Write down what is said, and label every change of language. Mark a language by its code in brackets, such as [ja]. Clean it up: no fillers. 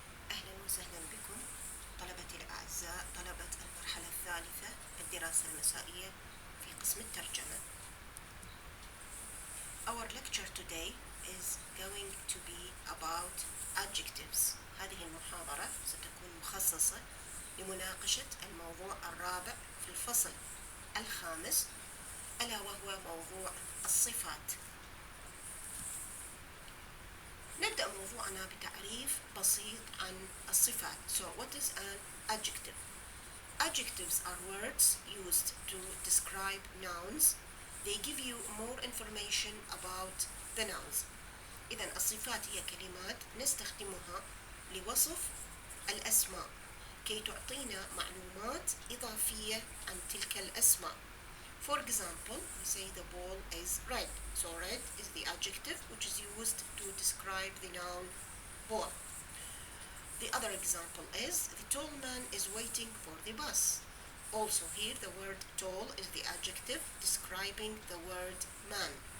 [ar] أهلا وسهلا بكم طلبتي الأعزاء، طلبة المرحلة الثالثة الدراسة المسائية في قسم الترجمة. [en] Our lecture today is going to be about adjectives. [ar] هذه المحاضرة ستكون مخصصة لمناقشة الموضوع الرابع في الفصل الخامس، ألا وهو موضوع الصفات. نبدأ موضوعنا بتعريف بسيط عن الصفات. [en] So what is an adjective? Adjectives are words used to describe nouns. They give you more information about the nouns. [ar] إذن الصفات هي كلمات نستخدمها لوصف الأسماء كي تعطينا معلومات إضافية عن تلك الأسماء. [en] For example, we say the ball is red. So red is the adjective which is used to describe the noun ball. The other example is the tall man is waiting for the bus. Also here the word tall is the adjective describing the word man.